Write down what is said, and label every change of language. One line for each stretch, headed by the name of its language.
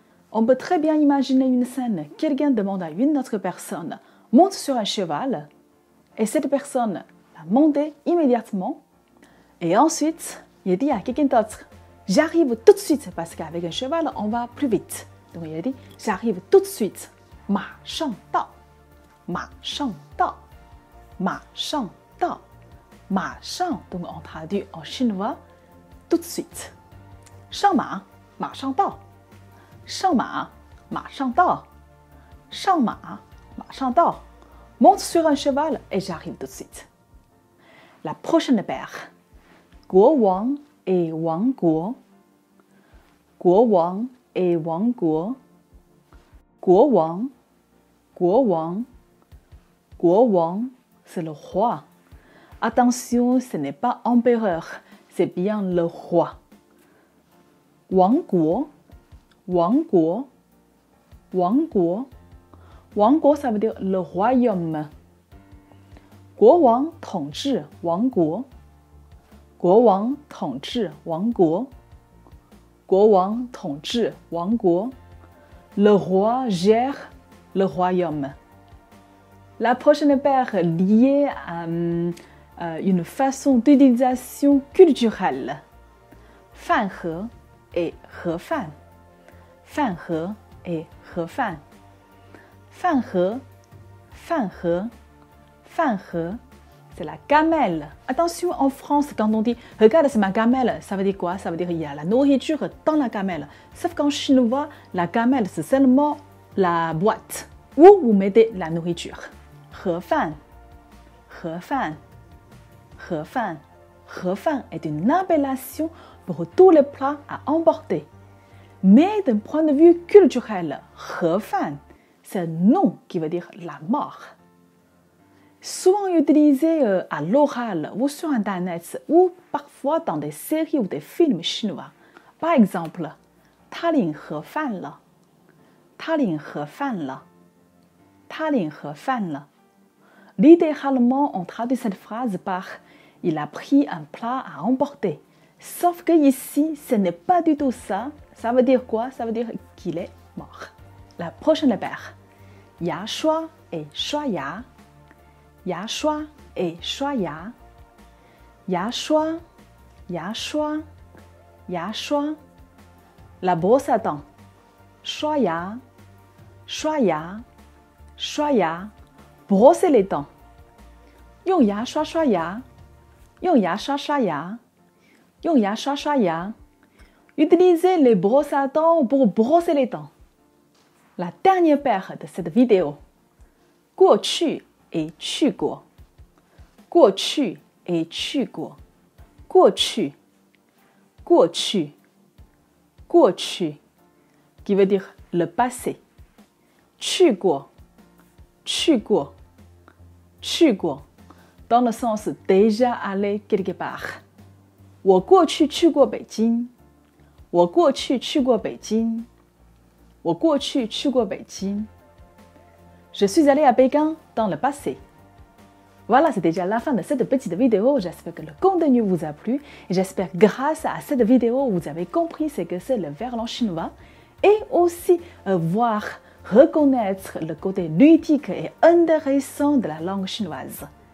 French: On peut très bien imaginer une scène. Quelqu'un demande à une autre personne, monte sur un cheval, et cette personne va monter immédiatement, et ensuite,
Chinese: 有的啊，
French: quelqu'un d'autre. J'arrive tout de suite parce qu'avec un cheval, on va plus vite. Donc, il dit j'arrive tout de suite.
Chinese: 马上到，马上到，马上到，马上。
French: Donc, on traduit en chinois tout de suite.
Chinese: 上马，马上到。上马，马上到。上马，马上到。
French: Monte sur un cheval et j'arrive tout de suite. La prochaine paire.
Chinese: 国王 et 王国，国王 et 王国，国王，国王，国王
French: c'est le roi. Attention, ce n'est pas empereur, c'est bien le roi.
Chinese: 王国，王国，王国，王国
French: ça veut dire le royaume.
Chinese: 国王统治王国。国王统治王国，国王统治王国。
French: Le roi gère le royaume. La prochaine paire liée à une façon d'utilisation culturelle.
Chinese: 饭盒 et 盒饭，饭盒 et 盒饭，饭盒，饭盒，饭盒。
French: C'est la gamelle. Attention, en France, quand on dit « regarde, c'est ma gamelle », ça veut dire quoi? Ça veut dire qu'il y a la nourriture dans la gamelle. Sauf qu'en chinois, la gamelle, c'est seulement la boîte où vous mettez la nourriture.
Chinese: 盒饭，盒饭，盒饭，盒饭
French: est une appellation pour tous les plats à emporter. Mais d'un point de vue culturel, 盒饭, c'est un nom qui veut dire la mort. Souvent utilisé à l'oral ou sur Internet ou parfois dans des séries ou des films chinois. Par exemple,
Chinese: 他领盒饭了，他领盒饭了，他领盒饭了。
French: Littéralement, on traduit cette phrase par il a pris un plat à emporter. Sauf que ici, ce n'est pas du tout ça. Ça veut dire quoi? Ça veut dire qu'il est mort. La prochaine paire. 牙刷 et 刷牙。
Chinese: 牙刷 et 刷牙，牙刷，牙刷，牙刷。
French: La brosse à dents.
Chinese: 刷牙，刷牙，刷牙。
French: Brosser les dents.
Chinese: 用牙刷刷牙，用牙刷刷牙，用牙刷刷牙。
French: Utilisez les brosses à dents pour brosser les dents. La dernière paire de cette vidéo.
Chinese: 过去 et 去过，过去 et 去过，过去，过去，过去
French: qui veut dire le passé.
Chinese: 去过，去过，去过
French: dans le sens déjà allé quelque part.
Chinese: 我过去去过北京，我过去去过北京，我过去去过北京。
French: Je suis allée à Pékin dans le passé. Voilà, c'est déjà la fin de cette petite vidéo. J'espère que le contenu vous a plu. Et j'espère que grâce à cette vidéo, vous avez compris ce que c'est le verlan chinois. Et aussi reconnaître le côté ludique et intéressant de la langue chinoise.